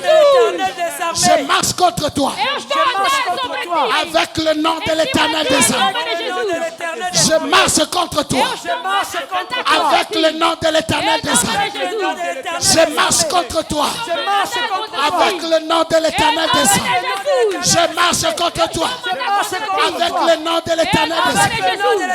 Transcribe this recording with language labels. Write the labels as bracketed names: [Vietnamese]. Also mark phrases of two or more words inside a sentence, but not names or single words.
[French] Jesus. Je marche contre toi [Portuguese] Eu estou a andar sobre ti. [French] avec le nom de l'Éternel des armées. Je marche contre toi avec le nom de l'Éternel des armées. Je marche contre toi avec le nom de l'Éternel des armées. Je marche contre toi avec le nom de l'Éternel des armées.